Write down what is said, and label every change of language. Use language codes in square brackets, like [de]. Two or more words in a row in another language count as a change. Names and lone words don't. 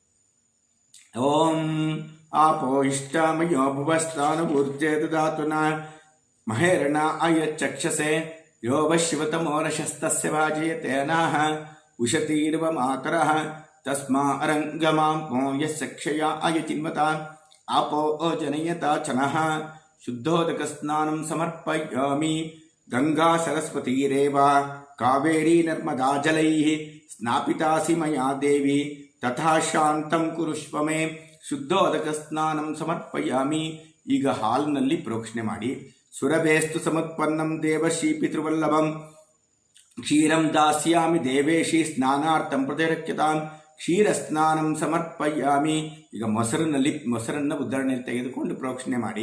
[sa] ಓಂ ಆಪೋ ಇಷ್ಟಾಮಯೋ ಭುವಸ್ಥಾನೂರ್ಜೆ ದದಾತುನ ಮಹೇರಣ ಅಯಚ್ಚಕ್ಷಸೆ ಯೋ ವಶ್ಯವತಮೋರಶಸ್ತಸ್ಯ ಭಾಜಯತೆ ಅನಾಹ ಉಷತೀರ್ವ ಮಾತರಃ ತಸ್ಮಾ ಅರಂಗಮಾಂ ಯಸ್ಯ ಕ್ಷಯ ಅಯಚಿನ್ವತ ಆಪೋ ಜನಯತ ಚನಃ ಶುದ್ಧೋದಕ ಸ್ನಾನಂ ಸಮರ್ಪಯಾಮಿ. ಗಂಗಾ ಸರಸ್ವತೀರೇವ ಕಾವೇರಿ ನರ್ಮದಾ ಜಲೈಃ ಸ್ನಾಪಿತಾಸಿ ಮಯಾ ದೇವಿ ತಥಾ ಶಾಂತಂ ಕುರುಷ್ವ ಮೇ ಶುದ್ಧೋದಕ ಸ್ನಾನಂ ಸಮರ್ಪಯಾಮಿ. [kn] ಈಗ ಹಾಲ್ನಲ್ಲಿ ಪ್ರೋಕ್ಷಣೆ ಮಾಡಿ. [sa] ಸುರಭೇಸ್ತು ಸಮತ್ಪನ್ನಂ ದೇವಶ್ರೀ ಪಿತೃವಲ್ಲಭಂ ಕ್ಷೀರಂ ದಾಸ್ಯಾಮಿ ದೇವೇಶಿ ಸ್ನಾನಾರ್ಥಂ ಪ್ರತಿರಕ್ಯತಾಂ ಕ್ಷೀರ ಸ್ನಾನಂ ಸಮರ್ಪಯಾಮಿ. [kn] ಈಗ ಮೊಸರನ್ನು ಉದ್ಧರಣೆಯಲ್ಲಿ ತೆಗೆದುಕೊಂಡು ಪ್ರೋಕ್ಷಣೆ ಮಾಡಿ.